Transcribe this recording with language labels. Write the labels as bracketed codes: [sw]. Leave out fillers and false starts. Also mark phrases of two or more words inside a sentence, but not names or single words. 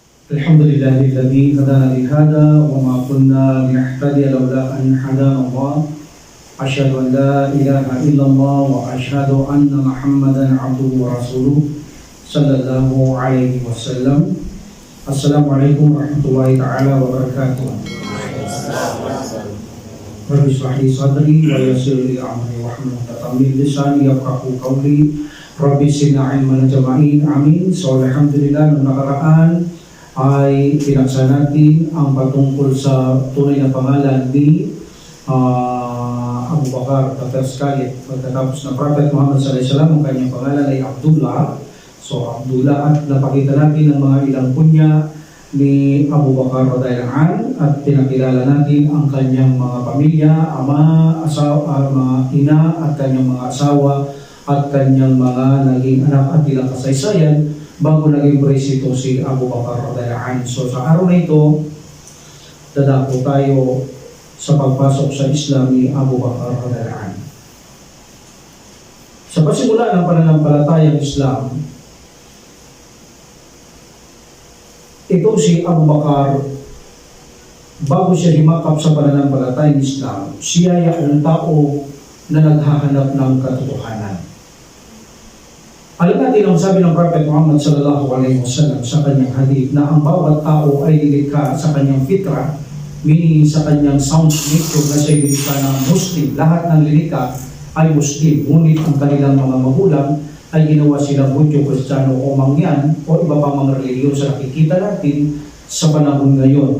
[ar] الحمد لله الذي هدانا لهذا وما كنا لنهتدي لولا أن هدانا الله أشهد أن لا إله إلا الله وأشهد أن محمدا عبده ورسوله صلى الله عليه وسلم. السلام عليكم ورحمة الله تعالى وبركاته. رب اشرح لي صدري ويسر لي أمري واحلل عقدة من لساني يفقهوا قولي. Rabbi sina ilman jama'in, amin. [tl] So alhamdulillah, noong nakaraan ay pinaksa natin ang patungkol sa tunay na pangalan ni Abu Bakar Tatarskali. Pagkatapos ng Prophet Muhammad SAW, ang kanyang pangalan ay Abdullah. So Abdullah, at napakita natin ang mga ilang kunya ni Abu Bakar radhiyallahu at pinakilala natin ang kanyang mga pamilya, ama, asawa, mga ina at kanyang mga asawa at kanyang mga naging anak at ilang kasaysayan bago naging presito si Abu Bakar radhiyallahu. So sa araw na ito, dadako tayo sa pagpasok sa Islam ni Abu Bakar radhiyallahu. Sa pasimula ng pananampalatayang Islam, ito si Abu Bakar, bago siya himakap sa pananampalatayang Islam, siya ay ang tao na naghahanap ng katotohanan. Alam natin ang sabi ng Prophet Muhammad [ar] صلى الله عليه وسلم [tl] sa kanyang hadith na ang bawat tao ay nilikha sa kanyang fitra, meaning sa kanyang [en] sound nature [tl] na siya nilikha na Muslim. Lahat ng nilikha ay Muslim, ngunit ang kanilang mga magulang ay ginawa silang Hudyo, Kristiyano o Mangyan o iba pang mga reliyon sa nakikita natin sa panahon ngayon.